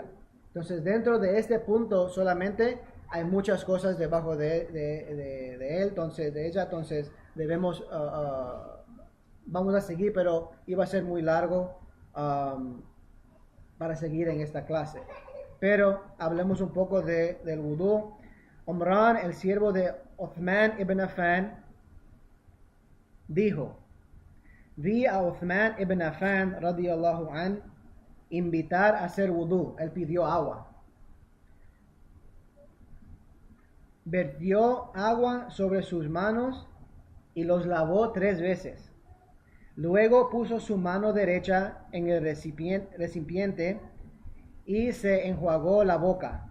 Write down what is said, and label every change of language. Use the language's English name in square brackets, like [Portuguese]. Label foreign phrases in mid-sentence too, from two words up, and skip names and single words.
[Spanish] Entonces, dentro de este punto solamente hay muchas cosas debajo de él, entonces, de ella, entonces debemos, vamos a seguir, pero iba a ser muy largo para seguir en esta clase. Pero hablemos un poco del vudú. Omran, el siervo de Uthman ibn Affan, dijo: vi a Uthman ibn Affan [Arabic] رضي الله عن [Spanish] invitar a hacer wudú. Él pidió agua. Vertió agua sobre sus manos y los lavó 3 veces. Luego puso su mano derecha en el recipiente y se enjuagó la boca.